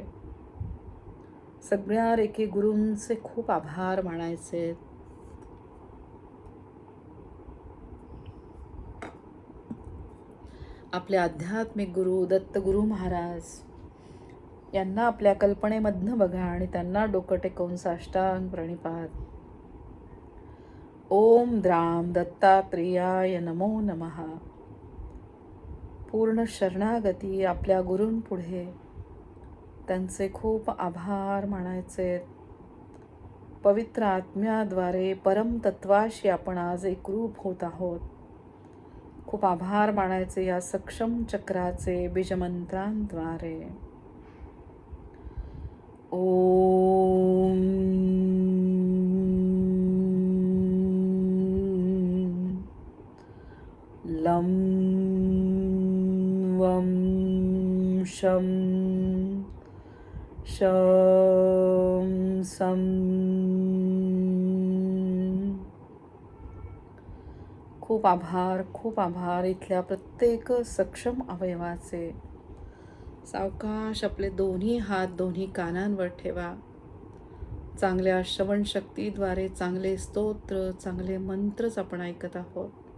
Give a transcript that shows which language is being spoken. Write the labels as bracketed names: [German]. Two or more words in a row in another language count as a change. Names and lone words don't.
[Marathi] सगळ्या रेखी गुरूंचे खूप आभार मानायचे. आपले आध्यात्मिक गुरु दत्तगुरु महाराज यांना आपल्या कल्पनेमधनं बघा आणि त्यांना डोकं टेकवून साष्टांग प्रणिपात. [Sanskrit] ओम द्राम दत्तात्रेयाय नमो नमः. [Marathi] पूर्ण शरणागती आपल्या गुरूंपुढे. त्यांचे खूप आभार मानायचे. पवित्र आत्म्याद्वारे परमतत्वाशी आपण आज एकरूप होत आहोत. खूप आभार मानायचे या सक्षम चक्राचे बीजमंत्रांद्वारे. [Sanskrit] ओम लं वं शं शं सं. [Marathi] खूप आभार, खूप आभार इथल्या प्रत्येक सक्षम अवयवाचे. सावकाश आपले दोन्ही हात दोन्ही कानांवर ठेवा. चांगल्या श्रवण शक्तीद्वारे चांगले स्तोत्र, चांगले मंत्रच आपण ऐकत आहोत.